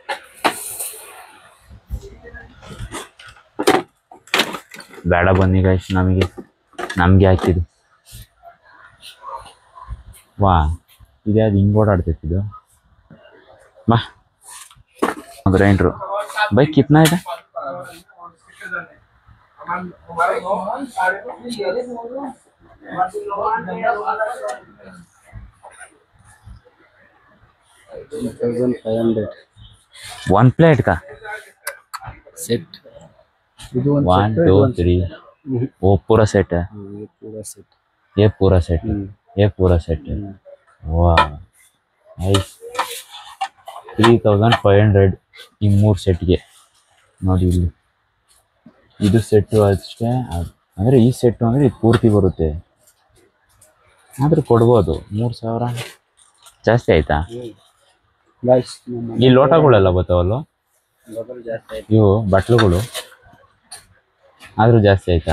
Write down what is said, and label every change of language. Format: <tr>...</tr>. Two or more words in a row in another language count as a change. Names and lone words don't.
<kn>ಬೇಡ ಬನ್ನಿ ಗೈಸ್, ನಮಗೆ ಹಾಕಿದ್ದು. ವಾ ಇದ್ಯಾವ್ದು ಹಿಂಗೆ ಓಡಾಡ್ತೈತಿ ಇದು. ಬಾ ಗ್ರೈಂಡ್ರು ಬೈ ಕಿತ್ನಾ ಇದೆ.</kn> <en>one plate का</en> <hi>सेट. 1 2 3 वो पूरा सेट है. ये पूरा सेट है. ये पूरा सेट है. वाह नाइस.</hi> <kn>3500 ಈ 3 ಸೆಟ್ಗೆ ನೋಡಿ. ಇಲ್ಲಿ ಇದು ಸೆಟ್ಟು ಅಷ್ಟೇ. ಅಂದರೆ ಈ ಸೆಟ್ಟು ಅಂದರೆ ಇದು ಪೂರ್ತಿ ಬರುತ್ತೆ. ಆದರೂ ಕೊಡ್ಬೋದು. 3000 ಜಾಸ್ತಿ ಆಯ್ತಾ? ಈ ಲೋಟಗಳೆಲ್ಲ ಬರ್ತಾವಲ್ಲ ಇವು ಬಟ್ಲುಗಳು, ಆದರೂ ಜಾಸ್ತಿ ಆಯ್ತಾ?</kn>